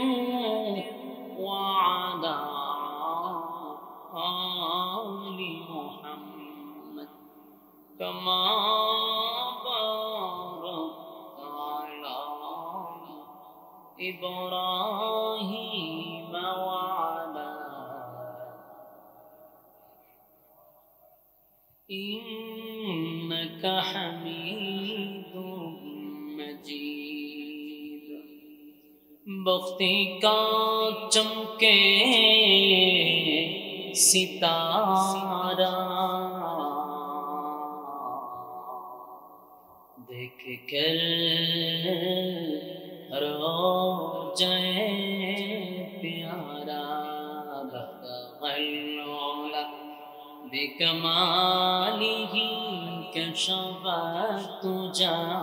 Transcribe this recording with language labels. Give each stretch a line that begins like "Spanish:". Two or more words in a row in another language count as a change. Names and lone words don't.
Arabic: وعلى آل محمد كما باركت على إبراهيم وعلى إنك حميد مجيد.
Urdu: بختی کا چمکے ستارہ دیکھ کر رو جائے
Arabic: بكماله كشف الدجى